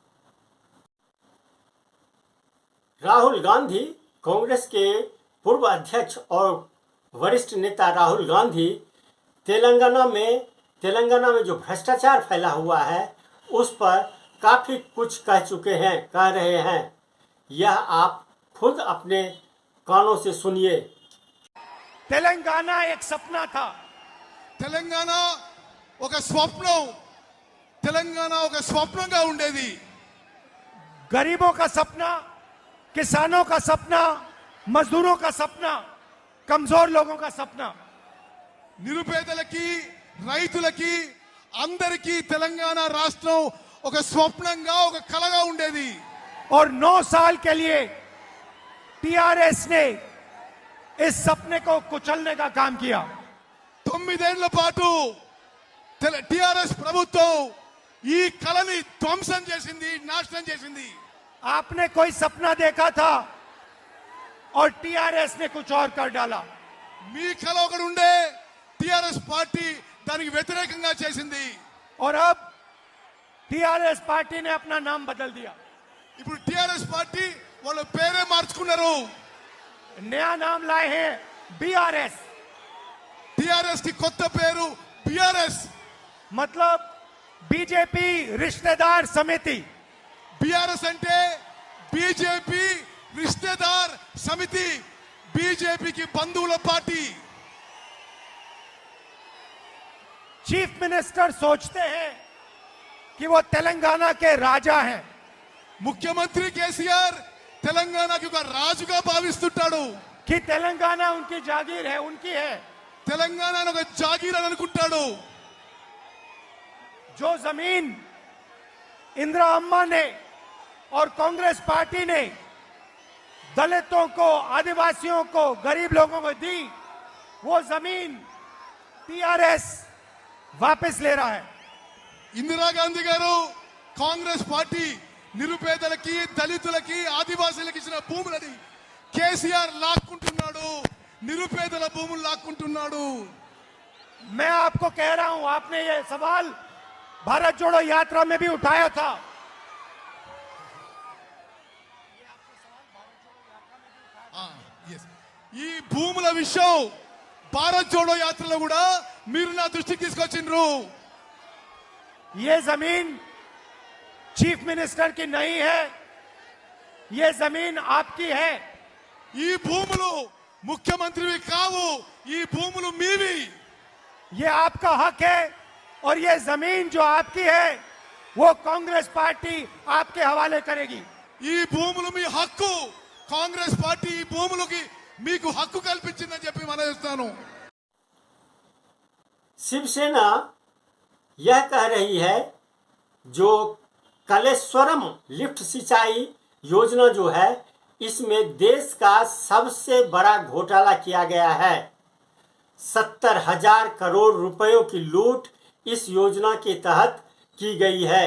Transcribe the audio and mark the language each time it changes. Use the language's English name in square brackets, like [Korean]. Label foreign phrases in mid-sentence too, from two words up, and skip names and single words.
[Hindi] राहुल गांधी, कांग्रेस के पूर्व अध्यक्ष और वरिष्ठ नेता राहुल गांधी तेलंगाना में जो भ्रष्टाचार फैला हुआ है उस पर काफी कुछ कह रहे हैं। यह आप खुद अपने कानों से सुनिए। तेलंगाना एक सपना था। [Telugu] తెలంగాణ ఒక స్వప్నం, తెలంగాణ ఒక స్వప్నంగా ఉండేది। [Hindi] गरीबों का सपना, किसानों का सपना, मजदूरों का सपना, कमजोर लोगों का सपना। [Telugu] నిరుపేదలకి, రైతులకి, అందరికీ తెలంగాణ రాష్ట్రం ఒక స్వప్నంగా, ఒక కలగా ఉండేది। [Hindi] और 9 साल के लिए टीआरएस ने इस सपने को कुचलने का काम किया। [Telugu] 9 ఏళ్ల పాటు టిఆర్ఎస్ ప్రభుత్వం ఈ కలని ధ్వంసం చేసింది, నాశనం చేసింది। [Hindi] आपने कोई सपना देखा था और टीआरएस ने कुछ और कर डाला। [Telugu] మీ కల ఒకటి ఉండే, టిఆర్ఎస్ పార్టీ దానికి వ్యతిరేకంగా చేసింది। [Hindi] और अब टीआरएस पार्टी ने अपना नाम बदल दिया। [Telugu] ఇప్పుడు టిఆర్ఎస్ పార్టీ వాళ్ళ పేరే మార్చుకున్నారు। [Hindi] नया नाम लाए हैं बीआरएस। [Telugu] టిఆర్ఎస్ కి కొత్త పేరు బిఆర్ఎస్। [Hindi] मतलब बीजेपी रिश्तेदार समिति। [Telugu] బిఆర్ఎస్ అంటే [Hindi] बीजेपी रिश्तेदार समिति, [Telugu] బీజేపీకి బంధువుల పార్టీ। [Hindi] चीफ मिनिस्टर सोचते हैं कि वो तेलंगाना के राजा हैं। [Telugu] ముఖ్యమంత్రి కేసీఆర్ తెలంగాణకి ఒక రాజుగా భావిస్తుంటాడు। [Hindi] कि तेलंगाना उनकी जागीर है, उनकी है। [Telugu] తెలంగాణను ఒక జాగీర్ అని అనుకుంటాడు। [Hindi] जो जमीन इंदिरा अम्मा ने और कांग्रेस पार्टी ने दलितों को, आदिवासियों को, गरीब लोगों को दी, वो जमीन टीआरएस वापस ले रहा है। [Telugu] ఇందిరాగాంధీ గారు కాంగ్రెస్ పార్టీ నిరుపేదలకి, దళితులకి, ఆదివాసీలకు ఇచ్చిన భూములని కేసీఆర్ లాక్కుంటున్నాడు, నిరుపేదల భూములు లాక్కుంటున్నాడు। [Hindi] मैं आपको कह रहा हूं, आपने ये सवाल भारत जोड़ो यात्रा में भी उठाया था। [Telugu] ఈ భూముల విషయం భారత్ జోడో యాత్రలో కూడా మీరు నా దృష్టికి తీసుకొచ్చిండ్రు। [Hindi] ये जमीन चीफ मिनिस्टर की नहीं है, ये जमीन आपकी है। [Telugu] ఈ భూములు ముఖ్యమంత్రివి కావు, ఈ భూములు మీవి। [Hindi] ये आपका हक है और ये जमीन जो आपकी है वो कांग्रेस पार्टी आपके हवाले करेगी। [Telugu] ఈ భూములు మీ హక్కు, కాంగ్రెస్ పార్టీ ఈ భూములకి మీకు హక్కు కల్పించిందని చెప్పి మనవిస్తాను। [Hindi] शिवसेना यह कह रही है जो कलेश्वरम लिफ्ट सिंचाई योजना जो है इसमें देश का सबसे बड़ा घोटाला किया गया है। 70,000 करोड़ रुपयों की लूट इस योजना के तहत की गई है।